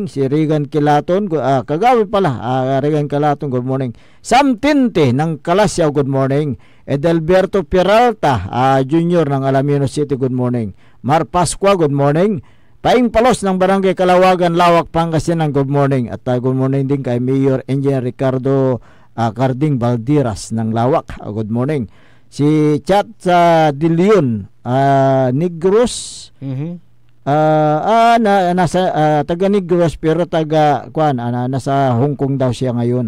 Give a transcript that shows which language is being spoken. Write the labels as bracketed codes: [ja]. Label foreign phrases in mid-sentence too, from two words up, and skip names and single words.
[tl] Si Regan Kilaton, Kagawad pala, Regan Kilaton, [en] good morning. [tl] Sam Tinte ng Kalasyaw, [en] good morning. [tl] Edelberto Peralta Junior ng Alamino City, [en] good morning. [tl] Mar Pascua, [en] good morning. [tl] Paing Palos ng Barangay Kalawagan, Lawak, Pangasinan, [en] good morning. [tl] At [en] good morning [tl] din kay Mayor Engineer Ricardo Carding Valdiras ng Lawak, [en] good morning. [tl] Si Chat De Leon Negros, nasa taga Negros pero taga nasa Hong Kong daw siya ngayon.